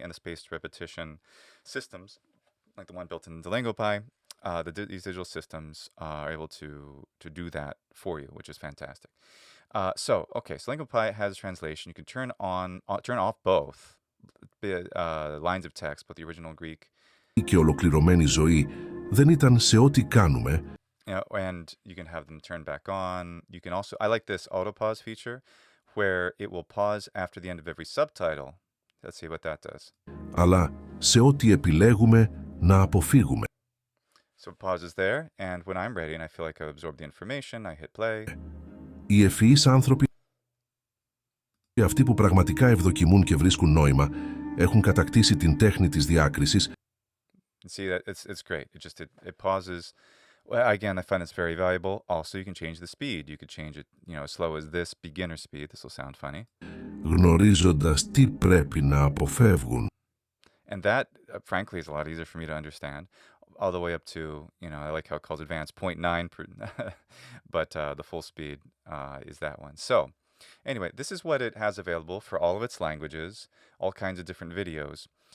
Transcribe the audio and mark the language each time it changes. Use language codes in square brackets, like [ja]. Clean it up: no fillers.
[en] And the spaced repetition systems, like the one built in the Lingopie, these digital systems are able to do that for you, which is fantastic. So Lingopie has translation. You can turn off both lines of text, both the original Greek. [el] Και ολοκληρωμένη ζωή δεν ήταν σε ό,τι κάνουμε. [en] And you can have them turn back on. You can also, I like this auto pause feature where it will pause after the end of every subtitle. Let's see what that does. [el] Αλλά σε ό,τι επιλέγουμε να αποφύγουμε. [en] So it pauses there, and when I'm ready and I feel like I've absorbed the information, I hit play. [el] Οι ευφυείς άνθρωποι, αυτοί που πραγματικά ευδοκιμούν και βρίσκουν νόημα, έχουν κατακτήσει την τέχνη της διάκρισης. [en] See that it's great. It pauses. Well, again, I find it's very valuable. Also, you can change the speed. You could change it, as slow as this beginner speed. This will sound funny. [el] Γνωρίζοντας τι πρέπει να αποφεύγουν. [en] And that, frankly, is a lot easier for me to understand. All the way up to, I like how it calls advanced 0.9, but the full speed is that one. So, anyway, this is what it has available for all of its languages, all kinds of different videos.